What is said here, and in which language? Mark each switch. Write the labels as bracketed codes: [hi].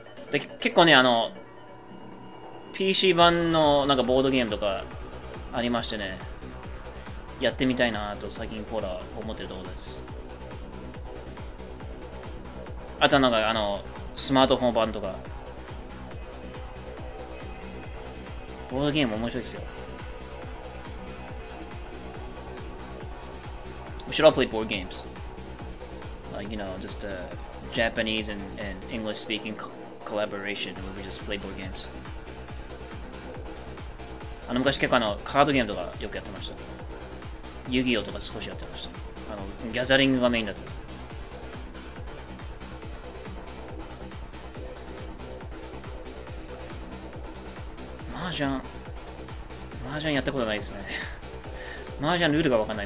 [ja] で結構ね、PC 版のなんかボードゲームとかありましてね、やってみたいなと最近ポーラ思ってるところです。あとなんかスマートフォン版とかボードゲーム面白いですよ。 [en] We should all play board games. Like, just Japanese and English speaking collaboration where we just play board games. [ja] 昔結構カードゲームとかよくやってました。遊戯王とか少しやってました。ギャザリングがメインだったんです。麻雀やったことないですね。麻雀ルールがわかんない。